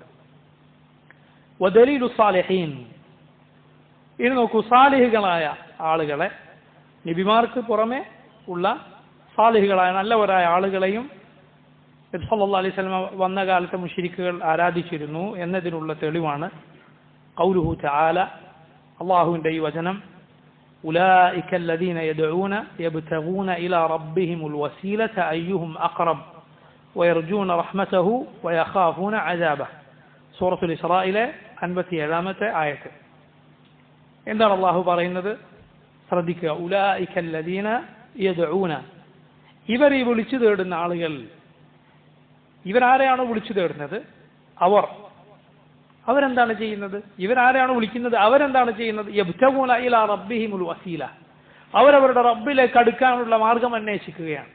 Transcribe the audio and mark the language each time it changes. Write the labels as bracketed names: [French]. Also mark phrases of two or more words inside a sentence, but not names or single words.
[Arabic] ودليل الصالحين, [Malayalam] ഇനി നോക്കൂ, സാലിഹുകളായ ആളുകളെ, നബിമാർക്ക് പുറമെ ഉള്ള സാലിഹുകളായ നല്ലവരായ ആളുകളെയും നബി [Arabic] صلى الله عليه وسلم [Malayalam] വന്ന കാലത്തെ മുശ്രിക്കുകൾ ആരാധിച്ചിരുന്നു എന്നതിനുള്ള തെളിവാണ് [Arabic] قوله تعالى, [Malayalam] അല്ലാഹുവിന്റെ ഈ വചനം, [Arabic] أولئك الذين يدعون يبتغون إلى ربهم الوسيلة أيهم أقرب ويرجون رحمته ويخافون عذابه. [Malayalam] സൂറത്തുൽ ഇസ്രായിലെ 57ാമത്തെ ആയത്ത്. എന്താണ് അല്ലാഹു പറയുന്നത്? ശ്രദ്ധിക്കുക. [Arabic] أولئك الذين يدعون, [Malayalam] ഇവർ ഈ വിളിച്ചു തേടുന്ന ആളുകൾ. ഇവരാരെയാണ് വിളിച്ചു തേടുന്നത്? അവരെന്താണ് ചെയ്യുന്നത്? ഇവരാരെയാണ് വിളിക്കുന്നത്? അവരെന്താണ് ചെയ്യുന്നത്? [Arabic] يبتغون إلى ربهم الوسيلة, [Malayalam] അവരവരുടെ റബ്ബിലേക്ക് അടുക്കാനുള്ള മാർഗം അന്വേഷിക്കുകയാണ്.